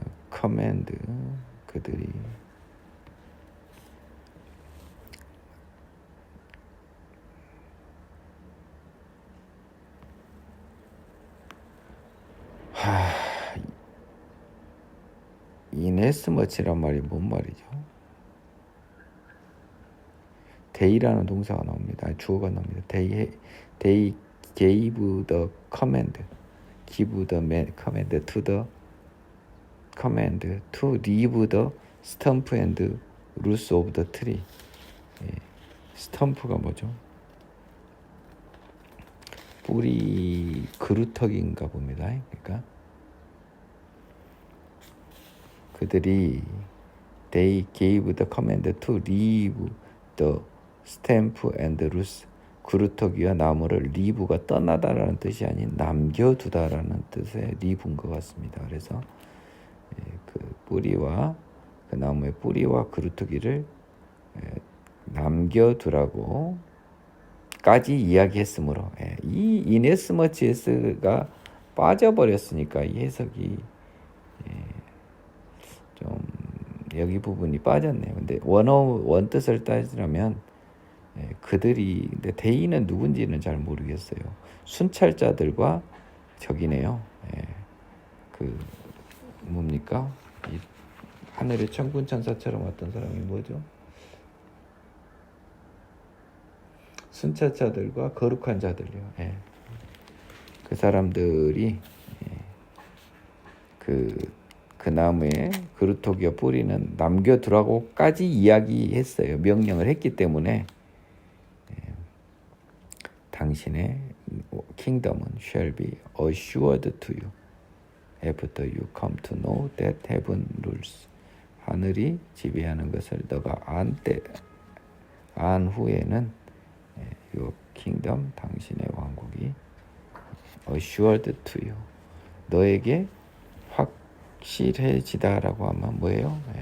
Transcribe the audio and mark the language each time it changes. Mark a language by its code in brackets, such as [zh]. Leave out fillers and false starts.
[ko] command 그들이 inasmuch란 말이 뭔 말이죠? they라는 동사가 나옵니다. 주어가 나옵니다. [en] They gave the command. give the command to leave the stump and roots of the tree. [ko] 스탬프가 뭐죠? 뿌리 그루터기인가 봅니다. 그러니까 그들이 [en] they gave the command to leave the stump and roots. [ko] 그루터기와 나무를 leave가 떠나다라는 뜻이 아닌 남겨두다라는 뜻의 leave인 것 같습니다. 그래서 그 뿌리와 그 나무의 뿌리와 그루터기를 남겨두라고 까지 이야기했으므로 이 이네스머치에스가 빠져버렸으니까 이 해석이 좀 여기 부분이 빠졌네요. 근데 원 뜻을 따지려면 그들이 근데 대의는 누군지는 잘 모르겠어요. 순찰자들과 저기네요. 그 뭡니까? 이 하늘의 천군 천사처럼 왔던 사람이 뭐죠? 순찰자들과 거룩한 자들이요. 그 사람들이 그 나무에 그루터기와 뿌리는 남겨두라고까지 이야기했어요. 명령을 했기 때문에 당신의 [en] kingdom은 shall be assured to you after you come to know that heaven rules. [ko] 하늘이 지배하는 것을 너가 안 후에는 your kingdom, 당신의 왕국이 [en] assured to you, [ko] 너에게 확실해지다라고 하면 뭐예요?